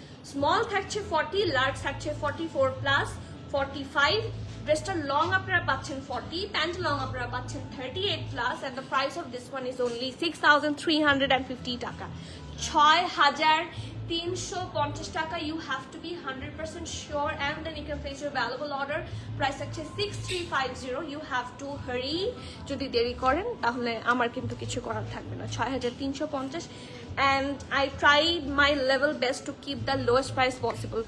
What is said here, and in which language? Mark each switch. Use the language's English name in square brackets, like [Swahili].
[Bangla] Small থাকছে 40, large থাকছে 44+, 45। ড্রেসটার লং আপনারা পাচ্ছেন 40, প্যান্ট লং আপনারা পাচ্ছেন 38+, [English] and the price of this one is only 6,350 [Bangla] টাকা, 6,350 টাকা। [English] You have to be 100% sure and then you can place your valuable order. Price থাকছে 6,350, you have to hurry। [Bangla] যদি দেরি করেন তাহলে আমার কিন্তু কিছু করার থাকবে না। [English] 6,350, and I try my level best to keep the lowest price possible.